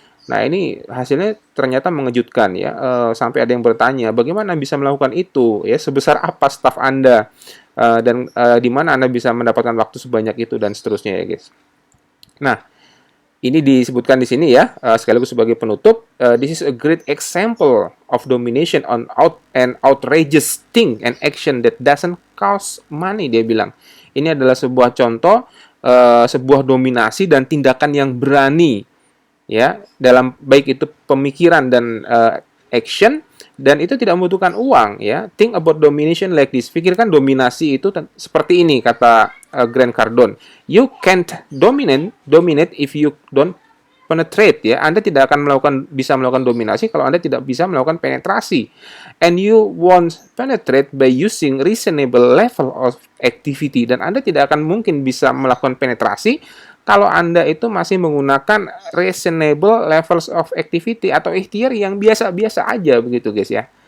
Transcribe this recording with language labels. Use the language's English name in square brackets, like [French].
[Indonesian] Nah, ini hasilnya ternyata mengejutkan ya. Sampai ada yang bertanya, bagaimana bisa melakukan itu ya? Sebesar apa staf Anda? Dan di mana Anda bisa mendapatkan waktu sebanyak itu dan seterusnya ya, guys. Nah, ini disebutkan di sini ya, sekaligus sebagai penutup. [English] This is a great example of domination on an outrageous thing and action that doesn't cost money, [Indonesian] dia bilang. Ini adalah sebuah contoh, sebuah dominasi dan tindakan yang berani ya, dalam baik itu pemikiran dan action, dan itu tidak membutuhkan uang ya. [English] Think about domination like this. [Indonesian] Pikirkan dominasi itu seperti ini, kata Grant Cardone. [English] You can't dominate if you don't penetrate ya. [Indonesian] Anda tidak akan bisa melakukan dominasi kalau Anda tidak bisa melakukan penetrasi. [English] And you won't penetrate by using reasonable level of activity, [Indonesian] dan Anda tidak akan mungkin bisa melakukan penetrasi kalau Anda itu masih menggunakan [English] reasonable levels of activity [Indonesian] atau ikhtiar yang biasa-biasa aja begitu guys ya.